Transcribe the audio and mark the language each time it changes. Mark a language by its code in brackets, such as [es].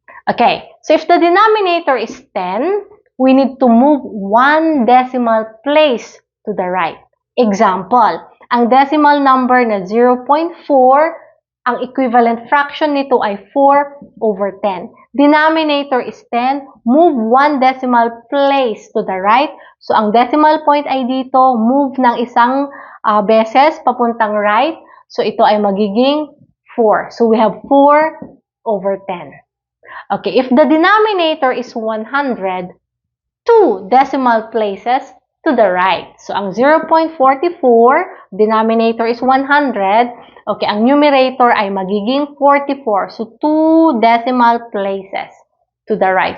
[en] Okay, so if the denominator is 10, we need to move one decimal place to the right. [tl] Example, ang decimal number na 0.4, ang equivalent fraction nito ay 4/10. [en] Denominator is 10, move one decimal place to the right. [tl] So, ang decimal point ay dito, move ng isang beses papuntang right. So, ito ay magiging 4. [en] So, we have 4/10. Okay, if the denominator is 100, two decimal places to the right. So, ang 0.44, denominator is 100. Okay, [tl] ang numerator ay magiging 44. [en] So, 2 decimal places to the right.